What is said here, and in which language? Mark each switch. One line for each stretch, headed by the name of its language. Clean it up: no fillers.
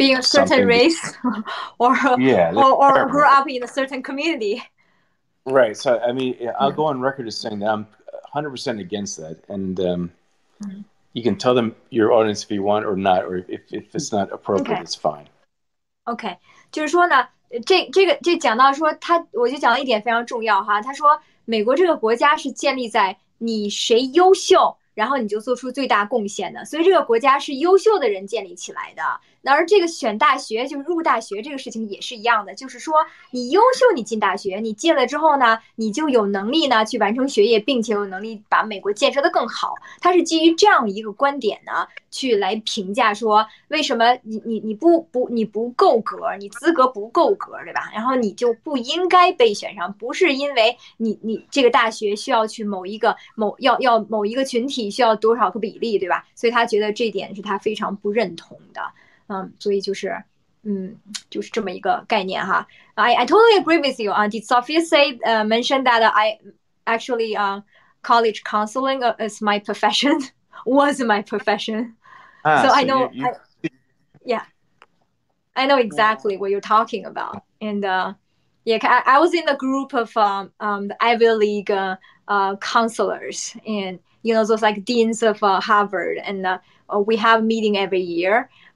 English: a certain race or grew up in a certain community. Right. So, I mean, I'll go on record as saying that I'm 100% against that. And you can tell them your audience if you want or not, or if it's not appropriate, it's fine.
Chinese: OK， 就是说呢，这讲到说我就讲到一点非常重要哈。他说，美国这个国家是建立在你谁优秀，然后你就做出最大贡献的，所以这个国家是优秀的人建立起来的。而这个选大学就是入大学这个事情也是一样的，就是说你优秀你进大学，你进了之后呢，你就有能力呢去完成学业，并且有能力把美国建设得更好。它是基于这样一个观点呢，去来评价说为什么你不够格，你资格不够格，对吧？然后你就不应该被选上，不是因为你这个大学需要去某一个群体需要多少个比例，对吧？所以他觉得这点是他非常不认同的。所以就是这么一个概念哈。
English: I totally agree with you. Did Sophia mention that I actually college counseling is my profession, was my profession. So I know, I know exactly what you're talking about. And I was in a group of the Ivy League counselors, and you know those like deans of Harvard, and we have a meeting every year.